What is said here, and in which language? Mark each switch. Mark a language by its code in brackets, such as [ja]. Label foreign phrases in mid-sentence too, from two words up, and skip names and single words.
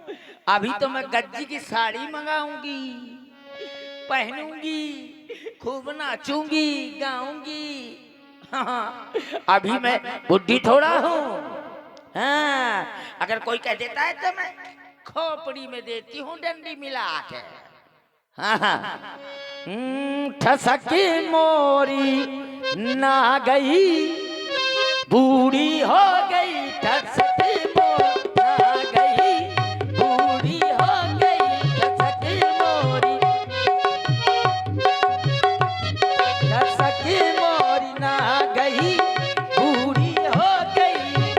[hi] अभी तो मैं गज्जी की साड़ी मंगाऊंगी, पहनूंगी, खूब नाचूंगी, गाऊंगी। हाँ, अभी मैं बुद्धि थोड़ा हूँ। हाँ, अगर कोई कह देता है तो मैं खोपड़ी में देती हूँ डंडी मिला के। हाँ, ठसकी मोरी ना गई, बूढ़ी हो गई। ठसकी मोरी ना गई, बूढ़ी हो गई। ठसकी मोरी, ठसकी मोरी ना गई, बूढ़ी हो गई।